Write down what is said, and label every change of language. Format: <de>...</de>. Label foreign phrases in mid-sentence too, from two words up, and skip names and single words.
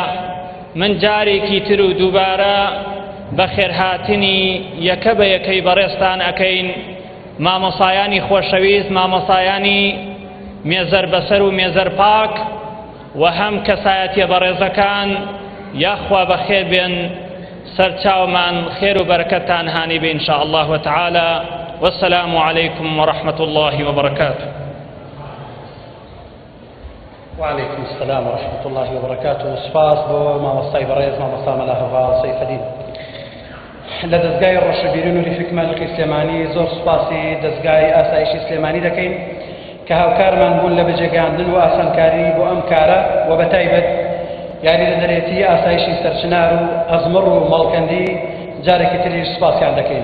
<ckb>من جارێکی تر و دووبارە بەخێرهاتنی یەکە بە یەکەی بەڕێزتان ئەەکەین. مامۆسایانی خۆشەویست، مامۆسایانی مێزەر بەسەر و مێزەر پاک و هەم کەسایەتیە بەڕێزەکان، یاخوا بەخێر بێن، سەرچاومان خێر و بەرەکەتان هانی بێ</ckb> <ar>ئینشاء الله تعالى. والسلام عليكم ورحمة الله وبركاته. وعليكم السلام ورحمة الله وبركاته.</ar> <ckb>سپاس بۆ مامۆستای بەڕێز مامۆستا مەلا هەڤاڵ سەیفەدین. لە دەستگای ڕۆشنبیری نووری حکمە لەقی سلێمانی زۆر سوپاسی دەستگای ئاسایشی سلێمانی دەکەین کە هاوکارمان بوون لە بەجێگاندن و ئاسانکاری بۆ ئەم کارە و بەتایبەت یاری لەدەرێتی ئاسایشی سەرچنار و ئەزمڕ و ماڵکەندی جارێکی تریش سوپاسیان دەکەین.</ckb>